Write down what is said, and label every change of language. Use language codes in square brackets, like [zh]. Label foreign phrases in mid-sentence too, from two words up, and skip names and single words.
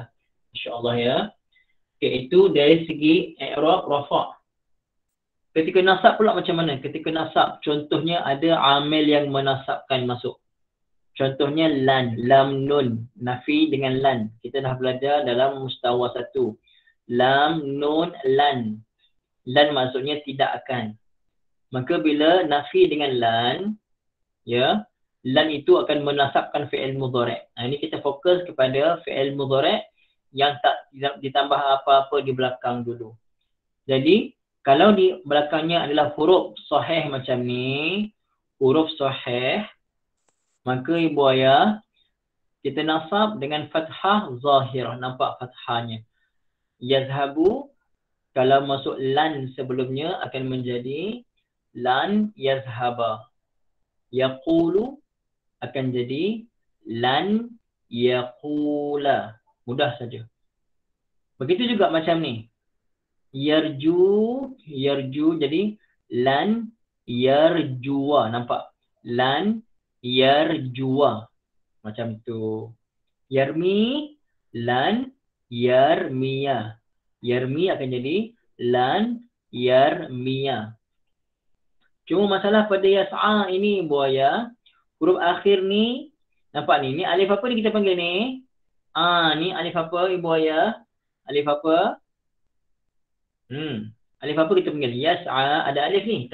[ms] InsyaAllah ya. Okay, itu dari segi [ar] إعراب رفع'. [ms] Ketika nasab pula macam mana? Ketika nasab, contohnya ada amil yang menasabkan masuk. Contohnya lan, [ar] لام نون, [ms] nafi dengan lan. Kita dah belajar dalam mustawa 1. [ar] لام، نون، لن. [ms] Lan maksudnya tidak akan. Maka bila nafi dengan lan, ya, lan itu akan menasabkan [ar] فعل مضارع'. [ms] Ini kita fokus kepada [ar] فعل مضارع' [ms] yang tak ditambah apa-apa di belakang dulu. Jadi, kalau di belakangnya adalah huruf sahih macam ni, huruf sahih, maka ibu ayah, kita nasab dengan [ar] فتحة ظاهرة. [ms] Nampak fathahnya. Yazhabu, kalau masuk lan sebelumnya akan menjadi [ar] لن يذهب. [ms] Yaqulu akan jadi [ar] لن يقول. [ms] Mudah saja. Begitu juga macam ni. Yarju jadi [ar] لن يرجو. [ms] Nampak? [ar] لن يرجو. [ms] Macam tu. [ar] يرمي لن يرمي. [ms] Yarmi akan jadi [ar] لن يرمي. [ms] Cuma masalah pada yas'a ini buaya, huruf akhir ni, nampak ni? Ni alif apa ni kita panggil ni? Ni alif apa ibu ayah? Alif apa? Alif apa kita panggil? Yas'a, ada alif ni.